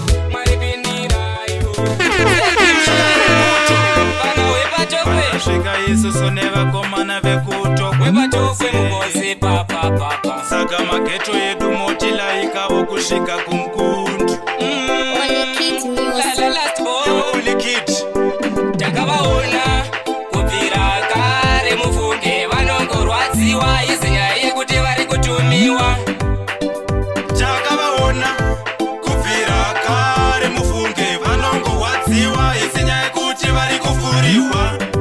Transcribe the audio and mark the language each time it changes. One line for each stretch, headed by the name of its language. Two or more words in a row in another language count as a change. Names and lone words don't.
Shona: Mwari pindiraiwo. Pano wepatokwe. Asvika isusu nevakomana vekutokwe. Wepatokwe mukosi, pa, pa, pa, pa. Saka mageto edu motilaika vokusvika kumkundu. Mm. Only Kids Music. La, la,
English: last born.
Shona: Only Kids. Takavaona kubvira kare mufunge vanongorwadziwa, izi nyaya yekuti vari kutumiwa. Takavaona kubvira kare mufunge vanongorwadziwa, izi nyaya yekuti vari kufuriwa.